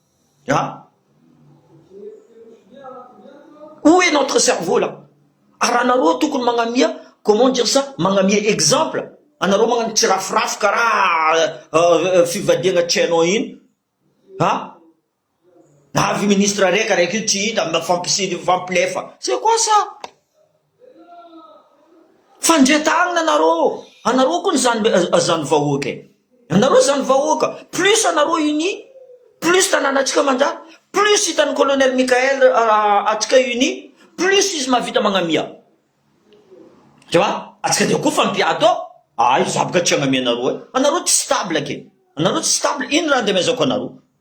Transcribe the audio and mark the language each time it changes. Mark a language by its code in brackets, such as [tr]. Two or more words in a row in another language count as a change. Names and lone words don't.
[fr] où est notre cerveau là [mg] araha nareo tokony magnamia [fr] comment dire ça [mg] magnamia exemple anareo magnano tsy rafirafy karaha fivadiagna tsy hainao ino avy ministre raiky io tsy hita fampilefa [fr] c'est quoi ça [mg] fandretagna anareo koa zany vahoaka anareo zany vahoaka plus anareo uni plus tanànatsika manjary plus hitan'ny colonel Mikael atsika uni plus izy mahavita magnamia [fr] tu vois [mg] atsika de koa fampiady ao zabaka tsy agnamia anareo tsy stable ake ino raha andeha mezako anareo